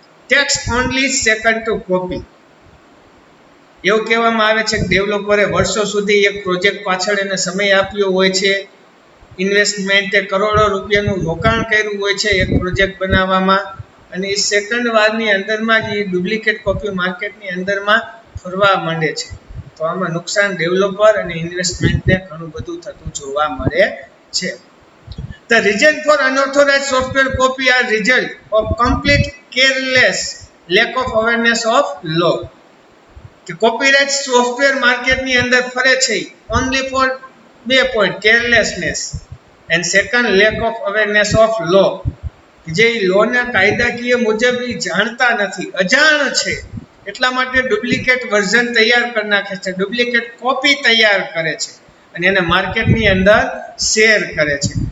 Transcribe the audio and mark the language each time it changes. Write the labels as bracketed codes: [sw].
[en] tax only second to copy, [gu] એવું કહેવામાં આવે છે કે ડેવલપરે વર્ષો સુધી એક પ્રોજેક્ટ પાછળ એને સમય આપ્યો હોય છે, ઇન્વેસ્ટમેન્ટે કરોડો રૂપિયાનું રોકાણ કર્યું હોય છે એક પ્રોજેક્ટ બનાવવામાં, અને એ સેકન્ડ વારની અંદરમાં જ એ ડુપ્લિકેટ કોપી માર્કેટની અંદરમાં ફરવા માંડે છે. તો આમાં નુકસાન ડેવલપર અને ઇન્વેસ્ટમેન્ટને ઘણું બધું થતું જોવા મળે છે. [en] The reason for unauthorized software copy are result of complete careless lack of awareness of law. [gu] કે કોપીરાઇટ સોફ્ટવેર માર્કેટની અંદર ફરે છે only for 2 point, [en] carelessness and second lack of awareness of law, [gu] જે લોના કાયદાકીય મુજબ જાણતા નથી, અજાણ છે, એટલા માટે ડુપ્લિકેટ વર્ઝન તૈયાર કરી નાખે છે, ડુપ્લિકેટ કોપી તૈયાર કરે છે અને એને માર્કેટની અંદર શેર કરે છે.